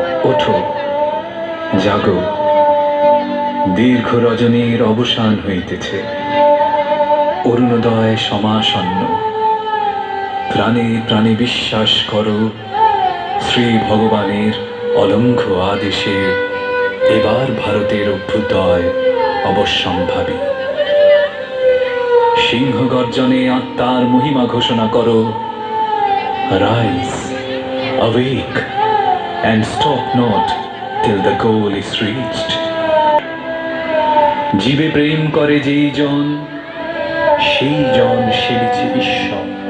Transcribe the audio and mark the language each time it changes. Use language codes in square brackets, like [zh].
[bn] ওঠো, জাগো, দীর্ঘ রজনীর অবসান হইতেছে, অরুণোদয় সমাসন্ন। প্রাণে প্রাণে বিশ্বাস করো, শ্রী ভগবানের অলঙ্ঘ আদেশে এবার ভারতের অভ্যুদয় অবশ্যম্ভাবী। সিংহ গর্জনে আত্মার মহিমা ঘোষণা করো, [en] Rise, awake and stop not till the goal is reached. [bn] জীবে প্রেম করে যেই জন, সেই জন সেবিছে ঈশ্বর।